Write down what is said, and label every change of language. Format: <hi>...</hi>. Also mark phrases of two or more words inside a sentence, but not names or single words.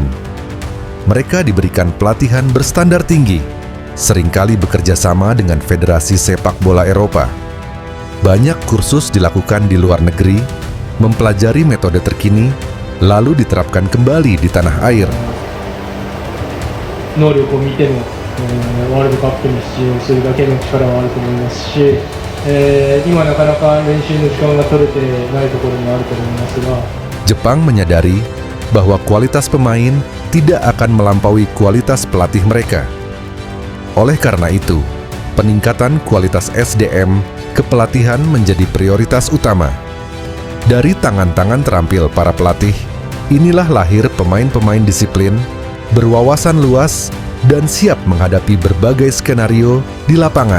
<id>Mereka diberikan pelatihan berstandar tinggi, seringkali bekerja sama dengan Federasi Sepak Bola Eropa. Banyak kursus dilakukan di luar negeri, mempelajari metode terkini, lalu diterapkan kembali di tanah air.</id> <ja>能力を見ても、ワールドカップに出場するだけの力はあると思いますし、今なかなか練習の時間が取れてないところもあると思いますが、</ja> <id>Jepang menyadari bahwa kualitas pemain tidak akan melampaui kualitas pelatih mereka. Oleh karena itu, peningkatan kualitas SDM kepelatihan menjadi prioritas utama. Dari tangan-tangan terampil para pelatih, inilah lahir pemain-pemain disiplin, berwawasan luas, dan siap menghadapi berbagai skenario di lapangan.</id>